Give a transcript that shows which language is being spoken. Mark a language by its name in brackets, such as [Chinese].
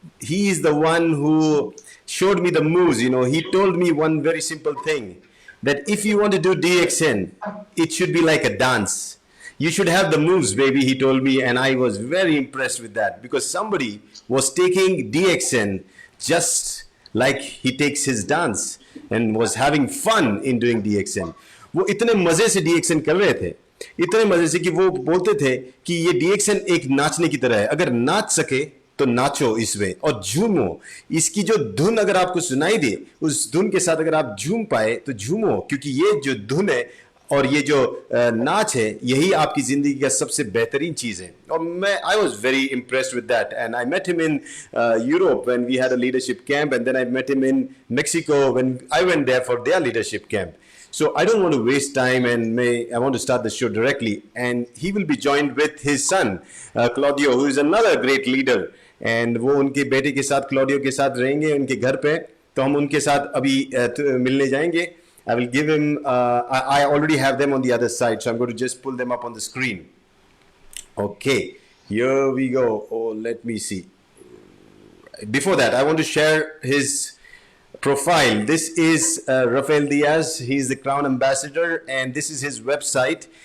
[English] He is the one who showed me the moves. You know, he told me one very simple thing, that if you want to do DXN, it should be like a dance. You should have the moves, baby, he told me, and I was very impressed with that because somebody was taking DXN just like he takes his dance and was having fun in doing DXN. [Hindi] वो इतने मजे से DXN कर रहे थे, इतने मजे से कि वो बोलते थे कि ये DXN एक नाचने की तरह है, अगर नाच सके तो नाचो इसमें और झूमो. इसकी जो धुन अगर आपको सुनाई दे, उस धुन के साथ अगर आप झूम पाए तो झूमो, क्योंकि ये जो धुन है और ये जो नाच है, यही आपकी जिंदगी का सबसे बेहतरीन चीज है. और मैं [English] I was very impressed with that, and I met him in Europe when we had a leadership camp, and then I met him in Mexico when I went there for their leadership camp. So I don't want to waste time, and I want to start the show directly. And he will be joined with his son, Claudio, who is another great leader. [Hindi] And वो उनके बेटे के साथ, Claudio के साथ रहेंगे उनके घर पे. तो हम उनके साथ अभी मिलने जाएंगे. [English] I will give him, I already have them on the other side, so I'm going to just pull them up on the screen. Okay, here we go. Oh, let me see. Before that, I want to share his profile. This is Rafael Diaz. He's the Crown Ambassador, and this is his website.